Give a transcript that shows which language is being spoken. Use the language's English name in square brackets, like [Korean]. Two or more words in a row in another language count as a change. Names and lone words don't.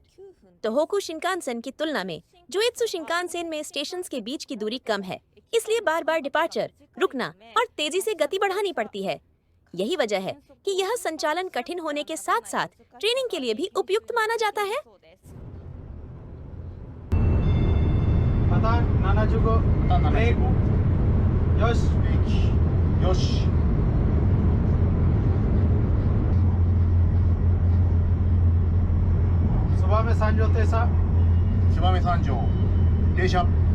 [Hindi] तोहोकू शिनकानसेन की तुलना में जोएत्सु शिनकानसेन में स्टेशंस के बीच की दूरी कम है, इसलिए बार बार डिपार्चर, रुकना और तेजी से गति बढ़ानी पड़ती है। यही वजह है कि यह संचालन कठिन होने के साथ साथ ट्रेनिंग के लिए भी उपयुक्त माना जाता है। [Japanese] 75。ブレーキ。よし。よし。燕三条停車。燕三条停車。